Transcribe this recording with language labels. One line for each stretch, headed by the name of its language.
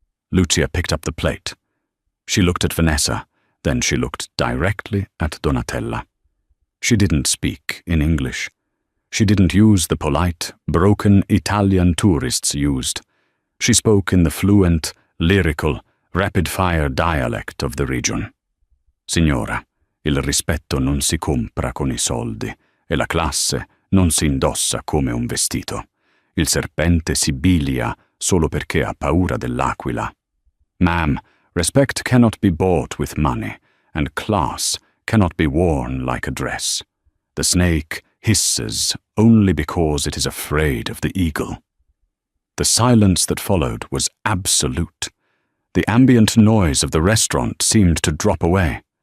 English: Lucia picked up the plate. She looked at Vanessa, then she looked directly at Donatella. She didn't speak in English. She didn't use the polite, broken Italian tourists used. She spoke in the fluent, lyrical, rapid-fire dialect of the region.
Italian: "Signora, il rispetto non si compra con I soldi e la classe non si indossa come un vestito. Il serpente si bilia solo perché ha paura dell'aquila.
English: Ma'am, respect cannot be bought with money, and class cannot be worn like a dress. The snake hisses only because it is afraid of the eagle." The silence that followed was absolute. The ambient noise of the restaurant seemed to drop away.